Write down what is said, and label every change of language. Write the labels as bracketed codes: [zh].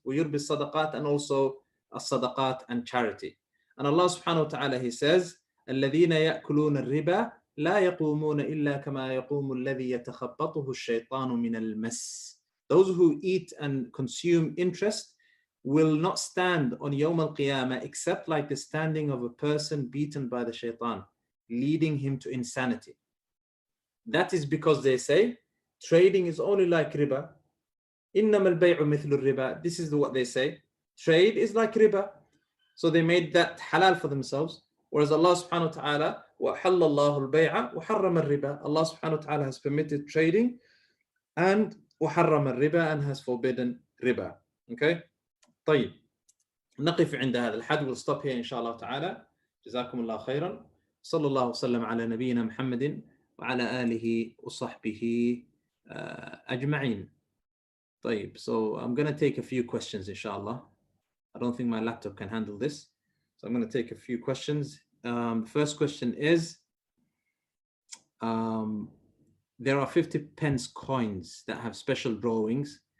[ar] ويربي الصدقات, [en] and also as-sadaqat and charity. And Allah subhanahu wa ta'ala, He says, [ar] الذين يأكلون الربا لا يقومون إلا كما يقوم الذي يتخبطه الشيطان من المس. [en] Those who eat and consume interest will not stand on Yawm al-Qiyamah except like the standing of a person beaten by the shaitan, leading him to insanity. That is because they say trading is only like riba. [ar] إنما البيع مثل الربا. [en] This is what they say. Trade is like riba. So they made that halal for themselves. Whereas Allah subhanahu wa ta'ala, [ar] وَحَلَّ اللَّهُ الْبَيْعَ وَحَرَّمَ الرِّبَا. [en] Allah subhanahu wa ta'ala has permitted trading and [ar] وحرم الربا, [en] and has forbidden riba. [ar] Okay, طيب نقف عند هذا الحد. [en] We'll stop here [ar] إن شاء الله تعالى. جزاكم الله خيرا. صلى الله وسلم على نبينا محمد وعلى آله وصحبه أجمعين. [en] طيب, so I'm going to take a few questions inshallah. I don't think my laptop can handle this, so I'm going to take a few questions. The first question is, there are 50 pence coins that have special drawings.